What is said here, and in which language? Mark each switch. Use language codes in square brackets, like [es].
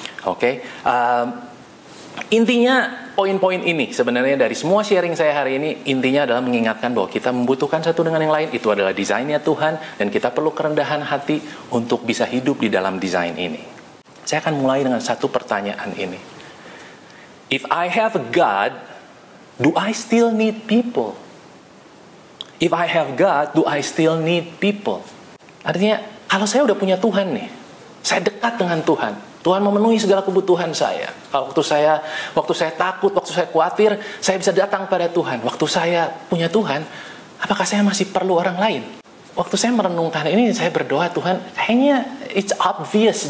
[id] Oke, intinya poin-poin ini sebenarnya dari semua sharing saya hari ini, intinya adalah mengingatkan bahwa kita membutuhkan satu dengan yang lain. Itu adalah desainnya Tuhan, dan kita perlu kerendahan hati untuk bisa hidup di dalam desain ini. Saya akan mulai dengan satu pertanyaan ini. [en] If I have a God, do I still need people? If I have God, do I still need people? [id] Artinya, kalau saya udah punya Tuhan nih, saya dekat dengan Tuhan. Tuhan memenuhi segala kebutuhan saya. Kalau waktu saya takut, waktu saya khawatir, saya bisa datang pada Tuhan. Waktu saya punya Tuhan, apakah saya masih perlu orang lain? Waktu saya merenungkan ini, saya berdoa, Tuhan, kayaknya [en] it's obvious.